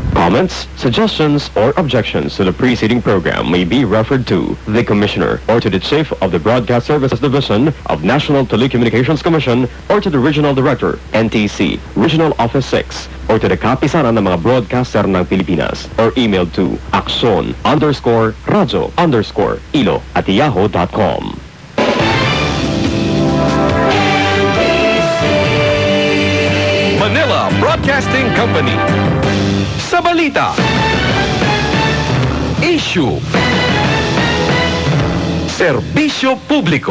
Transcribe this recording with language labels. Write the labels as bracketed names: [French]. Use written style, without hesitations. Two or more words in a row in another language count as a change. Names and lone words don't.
[English] Comments, suggestions, or objections to the preceding program may be referred to the Commissioner or to the Chief of the Broadcast Services Division of National Telecommunications Commission or to the Regional Director, NTC, Regional Office 6, or to the kapisanan ng mga broadcaster ng Pilipinas, or email to akson_radyo_ilo@yahoo.com. Manila Broadcasting Company. [Filipino] Sa balita, issue, serbisyo publiko.